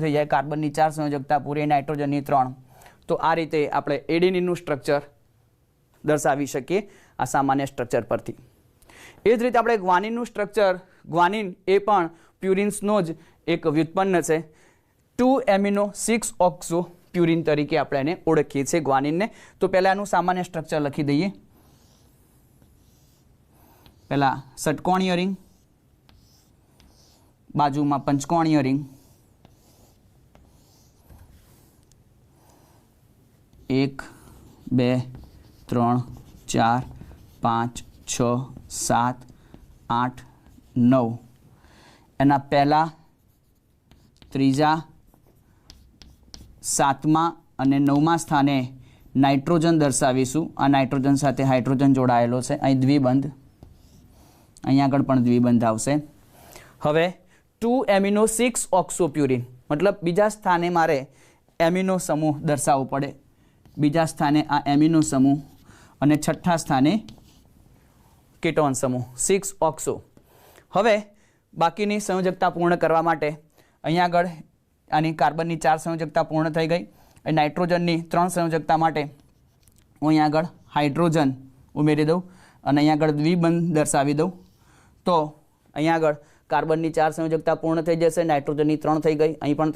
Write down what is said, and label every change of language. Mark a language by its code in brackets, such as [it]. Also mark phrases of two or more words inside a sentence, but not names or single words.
[gu] થઈ જાય કાર્બનની 4 સંયોજકતા પૂરી નાઇટ્રોજનની 3 તો આ રીતે આપણે એડેનિનનું સ્ટ્રક્ચર દર્શાવી શકીએ આ સામાન્ય સ્ટ્રક્ચર પરથી એ જ રીતે આપણે ગ્વાનિનનું સ્ટ્રક્ચર ગ્વાનિન એ પણ પ્યુરિન્સનો જ એક વ્યુત્પન્ન છે 2 એમિનો 6 ઓક્સો પ્યુરિન તરીકે આપણે એને ઓળખીએ છીએ ગ્વાનિનને તો પહેલાં એનું સામાન્ય સ્ટ્રક્ચર લખી દઈએ પહેલાં ષટકોણીય રિંગ બાજુમાં પંચકોણીય રિંગ 1 2 3 4 5 6 7 8 9 એના પહેલા ત્રીજા સાતમા અને નવમા સ્થાને નાઇટ્રોજન દર્શાવીશું આ નાઇટ્રોજન સાથે હાઇડ્રોજન જોડાયેલો છે અહીં દ્વિબંધ અહીં આગળ પણ દ્વિબંધ આવશે હવે 2 એમિનો 6 ઑક્સોપ્યુરિન મતલબ બીજા સ્થાને મારે એમિનો સમૂહ દર્શાવવો પડે બીજા સ્થાને આ એમિનો સમૂહ અને છઠ્ઠા સ્થાને કીટોન સમૂહ 6 ઑક્સો હવે બાકીની સંયોજકતા પૂર્ણ કરવા માટે અહીં આગળ આની કાર્બનની 4 સંયોજકતા પૂર્ણ થઈ ગઈ અને નાઇટ્રોજનની 3 સંયોજકતા માટે હું અહીં આગળ હાઇડ્રોજન ઉમેરી દઉં અને અહીં આગળ દ્વિબંધ દર્શાવી દઉં તો અહીં આગળ કાર્બનની 4 સંયોજકતા પૂર્ણ થઈ જશે નાઇટ્રોજનની 3 થઈ ગઈ અહીં પણ